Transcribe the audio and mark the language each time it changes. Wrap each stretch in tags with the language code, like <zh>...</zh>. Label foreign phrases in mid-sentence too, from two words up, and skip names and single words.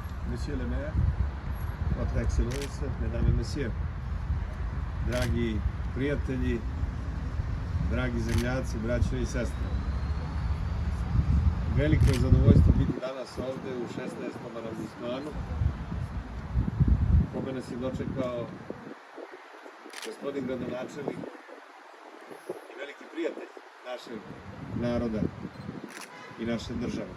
<fr>Monsieur le maire, votre excellence, mesdames et messieurs,</fr> <sr>dragi prijatelji, dragi zemljaci, braćo i sestre. Veliko je zadovoljstvo biti danas ovde u 16. arondismanu, kome nas je dočekao gospodin gradonačelnik i veliki prijatelj našeg naroda i naše države.</sr>